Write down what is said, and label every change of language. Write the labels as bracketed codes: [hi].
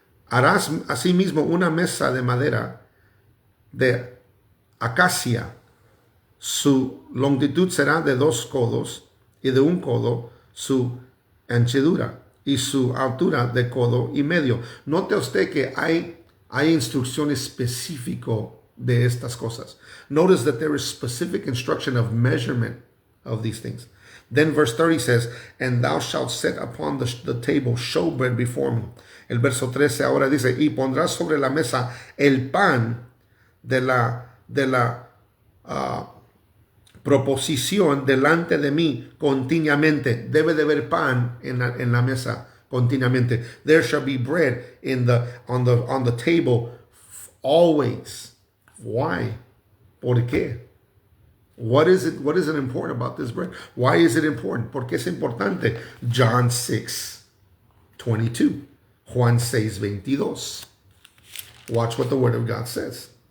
[es] Harás asimismo una mesa de madera de acacia. Su longitud será de 2 codos y de 1 codo su anchura y su altura de codo y medio. Note usted que hay instrucción específica de estas cosas. [en] Notice that there is specific instruction of measurement of these things. Then verse 30 says, and thou shalt set upon the table showbread before me. [es] El verso 13 ahora dice, y pondrás sobre la mesa el pan de la proposición delante de mí continuamente. Debe de haber pan en la mesa continuamente. [en] There shall be bread on the table always. Why? [es] ¿Por qué? [en] What is it important about this bread? Why is it important? [es] ¿Por qué es importante? [en] John 6:22. [es] Juan 6:22. [en] Watch what the Word of God says.